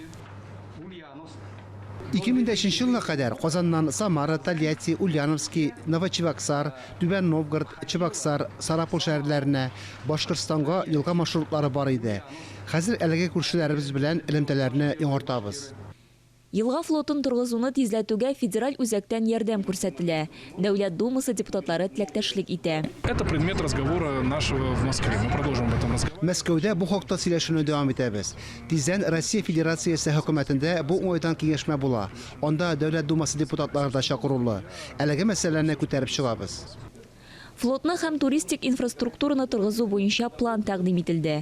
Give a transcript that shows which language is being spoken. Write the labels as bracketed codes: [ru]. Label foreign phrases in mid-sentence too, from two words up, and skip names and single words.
[tt] 2005 елга кадәр Казаннан Самара, Тольятти, Ульяновский, Новочебоксар, Түбән Новгород, Чебоксар, Сарапул шәһәрләренә, Башкортстанга елга маршрутлары бар иде. Хәзер әлеге күршеләребез белән элемтәләрне яңартабыз. Елга флотын торгызуны тизләтүгә федераль үзәктән ярдәм күрсәтелә. Дәүләт думасы депутатлары теләктәшлек итә. [ru] Это предмет разговора нашего в Москве. Мы продолжим об этом разговор. [tt] Мәскәүдә бу хакта сөйләшүне дәвам итәбез. Тиздән Россия Федерациясе хөкүмәтендә бу уңайдан киңәшмә була. Анда дәүләт думасы депутатлары да чакырылды. Әлеге мәсьәләне күтәреп чыгабыз. Флотны һәм туристик инфраструктураны торгызу буенча план тәкъдим ителде.